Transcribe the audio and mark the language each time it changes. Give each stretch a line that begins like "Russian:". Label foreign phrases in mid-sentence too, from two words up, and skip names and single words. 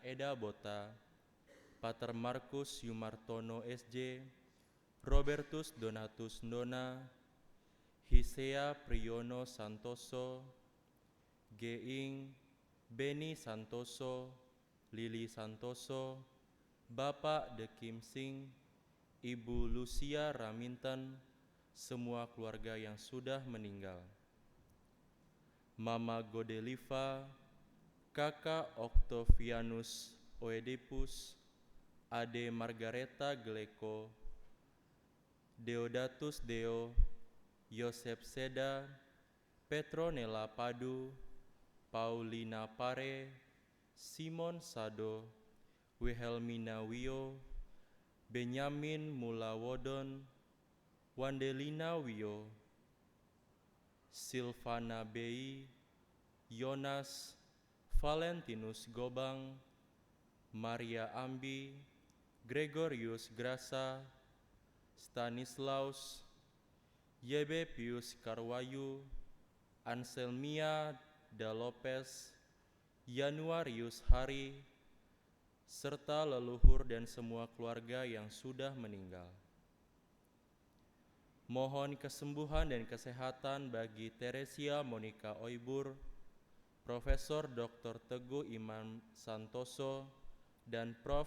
Indonesian: Eda Bota, Pater Markus Yumartono SJ, Robertus Donatus Ndona, Hisea Priyono Santoso, Geing, Beni Santoso, Lili Santoso, Bapak De Kim Sing, Ibu Lucia Raminten, semua keluarga yang sudah meninggal. Mama Godeliva, Kakak Octavianus Oedipus, Ade Margareta Gleko, Deodatus Deo, Yosef Seda, Petronella Padu, Paulina Pare, Simon Sado, Wilhelmina Wio, Benyamin Mulawodon, Wandelina Wio, Silvana Bei, Yonas, Valentinus Gobang, Maria Ambi, Gregorius Grasa, Stanislaus, Yebe Pius Karwayu, Anselmia Da Lopez, Januarius Hari, serta leluhur dan semua keluarga yang sudah meninggal. Mohon kesembuhan dan kesehatan bagi Teresia Monica Oibur, Profesor Dr. Teguh Imam Santoso, dan Prof.